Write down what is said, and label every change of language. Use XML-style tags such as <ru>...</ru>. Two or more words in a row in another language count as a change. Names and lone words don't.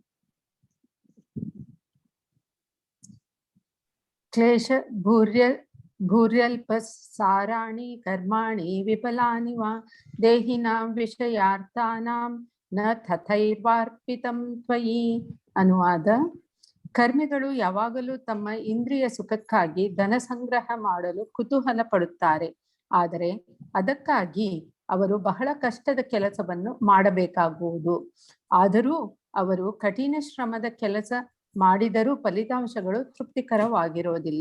<sa>ಕ್ಲೇಶ ಭೂರ್ಯ ಭೂರ್ಯಲ್ಪಸಾರಾಣಿ ಕರ್ಮಾಣಿ ವಿಫಲಾನಿ ವಾ ದೇಹಿನಾಂ ವಿಷಯಾರ್ಥಾನಾಂ ನ ತಥೈರ್ವಾರ್ಪಿತಂ ತ್ವಯಿ.</sa> <kn>ಅನುವಾದ: ಕರ್ಮಿಗಳು ಯಾವಾಗಲೂ ತಮ್ಮ ಇಂದ್ರಿಯ ಸುಖಕ್ಕಾಗಿ ಧನ ಸಂಗ್ರಹ ಮಾಡಲು ಕುತೂಹಲ ಪಡುತ್ತಾರೆ, ಆದರೆ ಅದಕ್ಕಾಗಿ ಅವರು ಬಹಳ ಕಷ್ಟದ ಕೆಲಸವನ್ನು ಮಾಡಬೇಕಾಗುವುದು. ಆದರೂ ಅವರು ಕಠಿಣ ಶ್ರಮದ ಕೆಲಸ ಮಾಡಿದರೂ ಫಲಿತಾಂಶಗಳು ತೃಪ್ತಿಕರವಾಗಿರೋದಿಲ್ಲ.</kn>